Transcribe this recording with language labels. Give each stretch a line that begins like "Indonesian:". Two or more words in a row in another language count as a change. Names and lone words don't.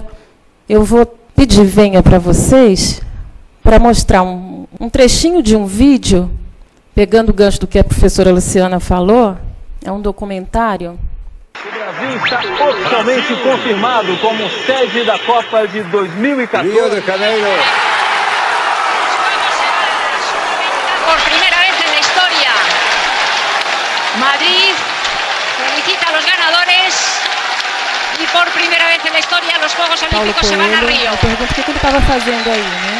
Portuguese: Eu vou pedir, venha para vocês, para mostrar um trechinho de um vídeo pegando o gancho do que a professora Luciana falou, é um documentário. O Brasil está oficialmente confirmado como sede da Copa de 2014. Rio de Janeiro.
Spanish: Por primera vez en la historia, Madrid felicita a los ganadores y por primera vez en la historia los Juegos Olímpicos se van a Río.
Portuguese: Eu pergunto o que ele estava fazendo aí, né?